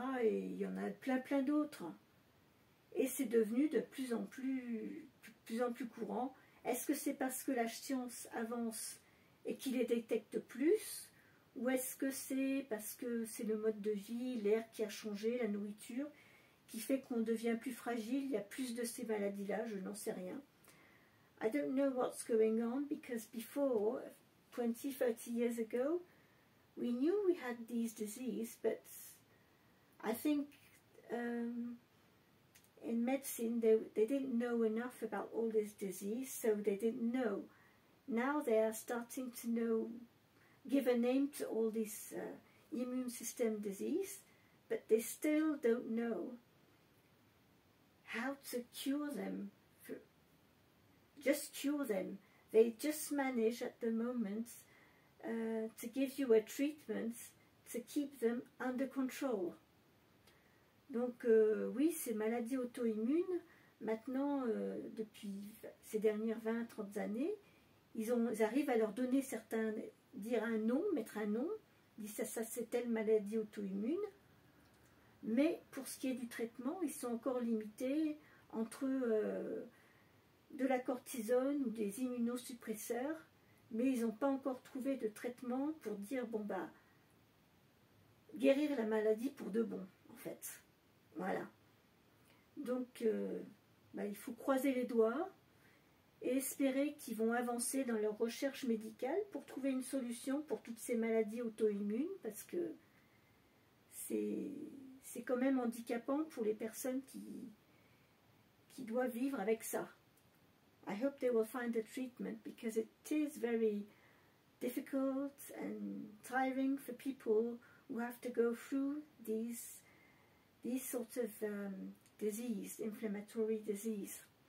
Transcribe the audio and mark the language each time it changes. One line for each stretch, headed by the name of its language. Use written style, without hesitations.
French: Et il y en a plein d'autres. Et c'est devenu de plus en plus courant. Est-ce que c'est parce que la science avance et qu'il les détecte plus, ou est-ce que c'est parce que c'est le mode de vie, l'air qui a changé, la nourriture, qui fait qu'on devient plus fragile, il y a plus de ces maladies-là, je n'en sais rien.
English: I don't know what's going on, because before, 20, 30 years ago, we knew we had these diseases, but I think in medicine they didn't know enough about all this disease, so they didn't know. Now they are starting to know, give a name to all this immune system disease, but they still don't know how to cure them, just cure them. They just manage at the moment to give you a treatment to keep them under control.
French: Donc oui, ces maladies auto-immunes, maintenant, depuis ces dernières 20-30 années, ils arrivent à leur donner certains, dire un nom, mettre un nom, dire ça c'est telle maladie auto-immune, mais pour ce qui est du traitement, ils sont encore limités entre de la cortisone ou des immunosuppresseurs, mais ils n'ont pas encore trouvé de traitement pour dire, bon bah, guérir la maladie pour de bon, en fait. Voilà. Donc, il faut croiser les doigts et espérer qu'ils vont avancer dans leur recherche médicale pour trouver une solution pour toutes ces maladies auto-immunes, parce que c'est quand même handicapant pour les personnes qui doivent vivre avec ça.
English: I hope they will find a treatment, because it is very difficult and tiring for people who have to go through these sorts of disease, inflammatory disease.